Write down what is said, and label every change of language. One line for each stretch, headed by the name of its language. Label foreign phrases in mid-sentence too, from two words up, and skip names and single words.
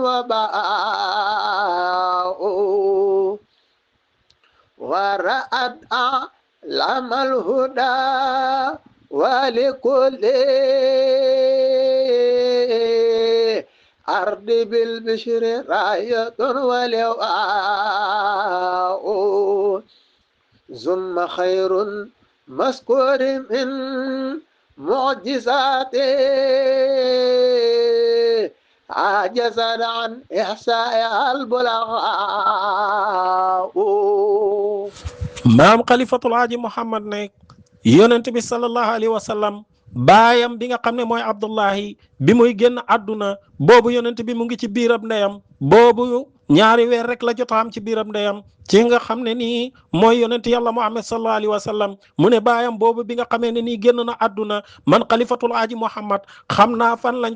Arabic: وباء ورأت أعلم الهدى ولكل أرض بالبشر راية ولواء ثم خير مذكور من معجزاته عجز عن إحصاء البلغاء.
Wolof: maam xalifatul aaji Muhammad ne yonent bi
Arabic: صلى الله عليه وسلم
Wolof: baayam bi nga xam ne mooy Abdullahi bi muy génn àdduna boobu yonent bi mu ngi ci biiram ndeyam boobu ñaari weer rek la jot a am ci biiram ndeyam ci nga xam ne nii mooy yonent yàlla Muhammad
Arabic: صلى الله عليه وسلم
Wolof: mu ne baayam boobu bi nga xamee ne nii génn na àdduna man xalifatul aaji Muhammad xam naa fan lañ